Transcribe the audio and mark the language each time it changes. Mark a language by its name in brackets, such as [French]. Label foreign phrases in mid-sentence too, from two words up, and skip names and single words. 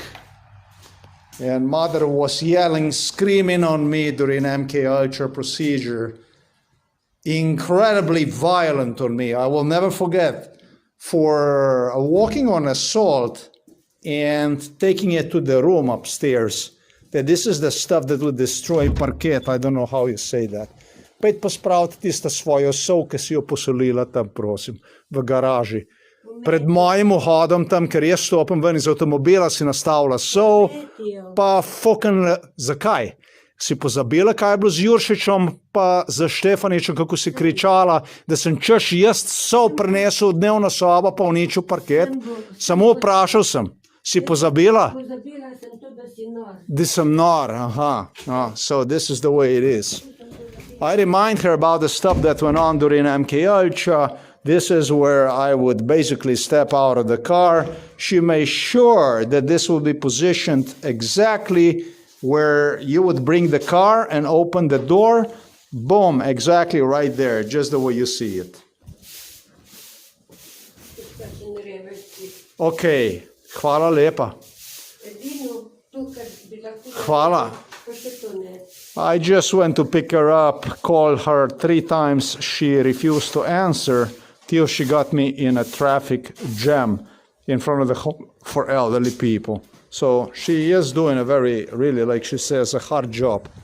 [English] And mother was yelling, screaming on me during MK Ultra procedure. Incredibly violent on me. I will never forget, for walking on a salt and taking it to the room upstairs. That this is the stuff that would destroy parket. I don't know how you say that. [Slovenian] Pejte pa spraviti tisto svojo sol, ki si jo posolila tam, prosim, v garaži. Pred mojim vhodom tam, ker jaz stopim ven iz avtomobila, si nastavila sol, pa fucking, zakaj? Si pozabila, kaj je bilo z Juršičem, pa za Štefaničem, kako si kričala, da sem češ jaz sol prinesel v dnevno sobo, pa uničil parket? Samo vprašal sem. Si pozabila? Pozabila sem to, da si nor. Da sem nor, aha. [English] Oh, so this is the way it is. I remind her about the stuff that went on during MK Ultra. This is where I would basically step out of the car. She made sure that this will be positioned exactly where you would bring the car and open the door. Boom, exactly right there, just the way you see it. [Slovenian] Okay, hvala lepa. Hvala. [English] I just went to pick her up, called her 3 times. She refused to answer till she got me in a traffic jam in front of the home for elderly people. So she is doing a very, really, like she says, a hard job.